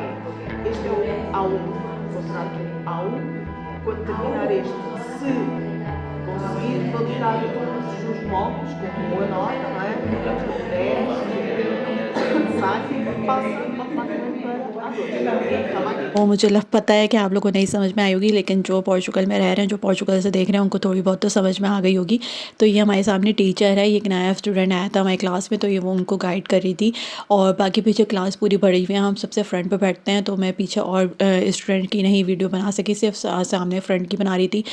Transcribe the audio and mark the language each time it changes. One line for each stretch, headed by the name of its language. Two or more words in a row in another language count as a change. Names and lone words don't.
Portuguese: Este é o A1, vou mostrar aqui A1. Quando terminar este, se conseguir validar todos os módulos com boa nota, não é? Ficamos com 10, sai, passa automaticamente para a 2.
Hindi: वो मुझे पता है कि आप लोगों को नहीं समझ में आई होगी, लेकिन जो पोर्चुगल में रह रहे हैं, जो पोर्चुगल से देख रहे हैं, उनको थोड़ी बहुत तो समझ में आ गई होगी। तो ये हमारे सामने टीचर है, ये एक नया स्टूडेंट आया था हमारी क्लास में, तो ये वो उनको गाइड कर रही थी। और बाकी पीछे क्लास पूरी भरी हुई है, हम सबसे फ्रंट पे बैठते हैं, तो मैं पीछे और स्टूडेंट की नहीं वीडियो बना सकी, सिर्फ सामने फ्रंट की बना रही थी।